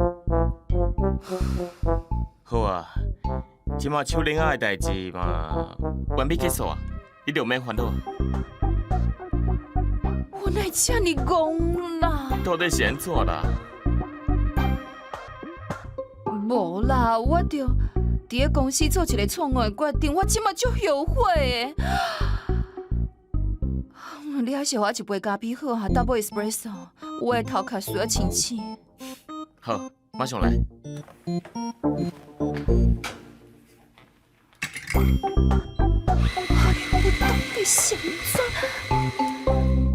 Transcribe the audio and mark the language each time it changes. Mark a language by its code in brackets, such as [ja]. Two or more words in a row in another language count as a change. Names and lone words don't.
[nan] 好啊，即马手链啊的代志嘛，完美结束啊，你就免烦恼。我哪遮尔戆啦？到底是安怎啦？无啦，我着伫咧公司做一个错误的决定，我即马足后悔的。你还是我一杯咖啡好哈 ， [en] double espresso， [nan] 我的头壳需要清醒。好，马上来。我到底是安怎？